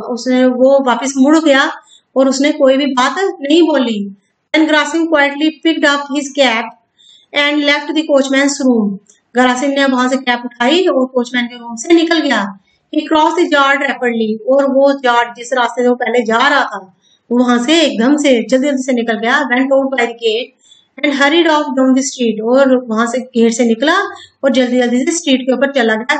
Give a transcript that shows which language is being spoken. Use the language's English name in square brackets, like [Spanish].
[Hindi] उसने वो वापस मुड़ गया और उसने कोई भी बात नहीं बोली. [English] Then Grasim quietly picked up his cap and left the coachman's room. [Hindi] Grasim ने वहां से कैप उठाई और कोचमैन के रूम से निकल गया. [English] He crossed the yard rapidly. [Hindi] और वो यार्ड जिस रास्ते से वो पहले जा रहा था वहां से एकदम से जल्दी जल्दी से निकल गया. [English] Went out by the gate and hurried off down the street. [Hindi] और वहां से गेट से निकला और जल्दी जल्दी से स्ट्रीट के ऊपर चला गया.